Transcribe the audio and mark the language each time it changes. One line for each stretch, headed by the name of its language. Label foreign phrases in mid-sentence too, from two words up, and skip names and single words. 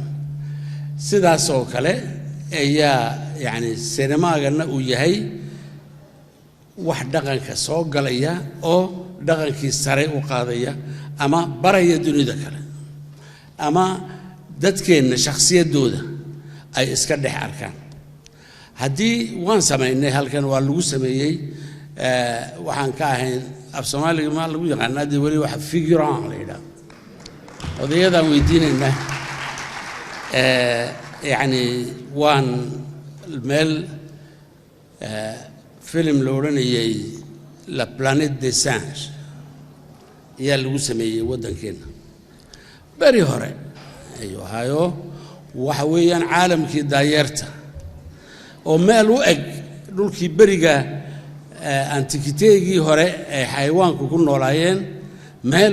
Somali: sidaas oo kale ayaa yani sinemaagana uu yahay wax dhaqanka soo galaya oo dhaqankii sare u qaadaya ama baraya dunida kale ama dadkeenna shakhsiyadooda ay iska dhex arkaan haddii waan samaynay halkan waa lagu sameeyey waxaan ka ahayn af soomaaliga ma lagu yaqaanaa dee weli waxa figurant la yidhaahdo odayadaan weydiinaynaa yani waan meel filim la odhanayay la planète des singes ayaa lagu sameeyey waddankeenna beri hore ayuu ahaayo waxa weeyaan caalamkii daayeerta oo meel u eg dhulkii beriga antikiteegii hore ee xayawaanku ku noolaayeen meel